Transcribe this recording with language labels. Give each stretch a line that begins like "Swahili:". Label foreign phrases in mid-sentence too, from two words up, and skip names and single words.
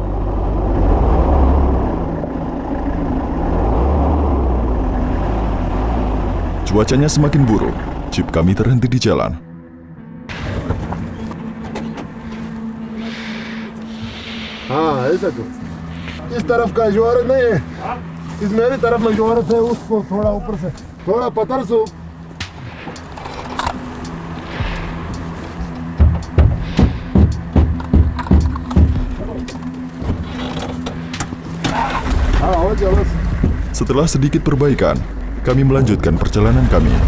Indonesian: Cuacanya semakin buruk. Jeep kami terhenti di jalan.
Hindi: हाँ ऐसा क्यों? इस तरफ का जोर नहीं है, इस मेरी तरफ में जोर है, उसको थोड़ा ऊपर से थोड़ा पत्थर से
Indonesian: Setelah sedikit perbaikan, kami melanjutkan perjalanan kami.